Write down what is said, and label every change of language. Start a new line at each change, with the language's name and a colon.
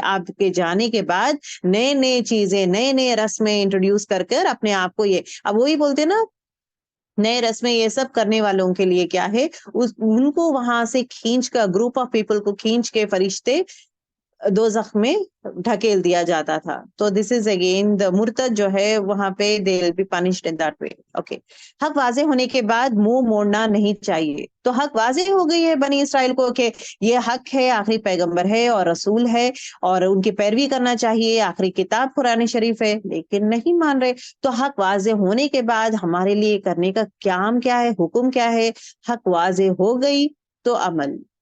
Urdu: آپ کے جانے کے بعد نئے چیزیں، نئے رسمیں انٹروڈیوس کر اپنے آپ کو اب وہی بولتے نا نئے رسمیں یہ سب کرنے والوں کے لیے کیا ہے، ان کو وہاں سے کھینچ کر گروپ آف پیپل کو کھینچ کے فرشتے دوزخ میں ڈھکیل دیا جاتا تھا.
English: تو this is again the مرتد
Urdu: جو ہے وہاں پہ
English: They will be punished in that way.
Urdu: Okay حق واضح ہونے کے بعد منہ موڑنا نہیں چاہیے. تو حق واضح ہو گئی ہے بنی اسرائیل کو کہ یہ حق ہے، آخری پیغمبر ہے اور رسول ہے اور ان کی پیروی کرنا چاہیے، آخری کتاب قرآن شریف ہے، لیکن نہیں مان رہے. تو حق واضح ہونے کے بعد ہمارے لیے کرنے کا کام کیا ہے، حکم کیا ہے؟ حق واضح ہو گئی تو عمل.